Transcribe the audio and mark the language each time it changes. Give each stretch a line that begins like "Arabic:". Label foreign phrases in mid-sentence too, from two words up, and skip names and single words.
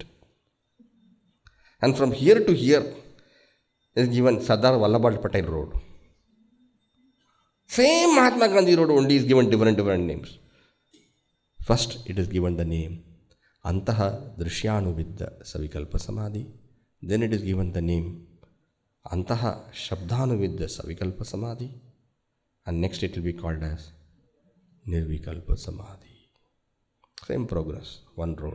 English: And from here to here is given Sardar Vallabhbhai Patel Road. Same Mahatma Gandhi Road only is given different names. First, it is given the name
Sanskrit: अन्तः दृश्यानुविद्ध सविकल्प समाधि.
English: Then it is given the name
Sanskrit: अन्तः शब्दानुविद्ध सविकल्प समाधि.
English: And next it will be called as
Sanskrit: निर्विकल्प समाधि.
English: Same progress, one road.